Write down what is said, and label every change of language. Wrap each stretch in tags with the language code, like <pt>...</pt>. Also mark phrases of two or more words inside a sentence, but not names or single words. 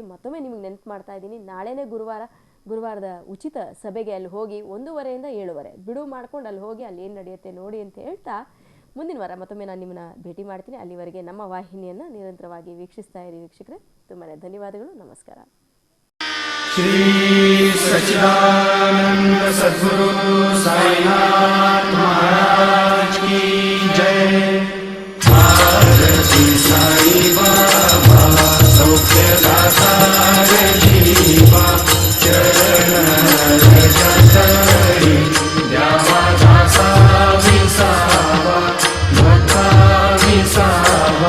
<kn>ಮತ್ತೊಮ್ಮೆ ನಿಮಗೆ ನೆನಪು ಮಾಡ್ತಾ ಇದ್ದೀನಿ, ನಾಳೆನೇ ಗುರುವಾರದ ಉಚಿತ ಸಭೆಗೆ ಅಲ್ಲಿ ಹೋಗಿ 1:30 ಇಂದ 7:30 ಬಿಡುವು ಮಾಡ್ಕೊಂಡು ಅಲ್ಲಿ ಹೋಗಿ ಅಲ್ಲಿ ಏನು ನಡೆಯುತ್ತೆ ನೋಡಿ ಅಂತ ಹೇಳ್ತಾ, ಮುಂದಿನ ವಾರ ಮತ್ತೊಮ್ಮೆ ನಾನು ನಿಮ್ಮನ್ನ ಭೇಟಿ ಮಾಡ್ತೀನಿ. ಅಲ್ಲಿವರೆಗೆ ನಮ್ಮ ವಾಹಿನಿಯನ್ನು ನಿರಂತರವಾಗಿ ವೀಕ್ಷಿಸ್ತಾ ಇರಿ ವೀಕ್ಷಕರೇ. ತುಂಬಾ ಧನ್ಯವಾದಗಳು. ನಮಸ್ಕಾರ.</kn> <hi>श्री सच्चिदानंद सद्गुरु साईनाथ महाराज की जय।</hi> <mr>आरती साई बाबा सौख्यदाता जीवा, चरण रजतरी द्यावा दासा विसावा, भक्ता विसावा।</mr>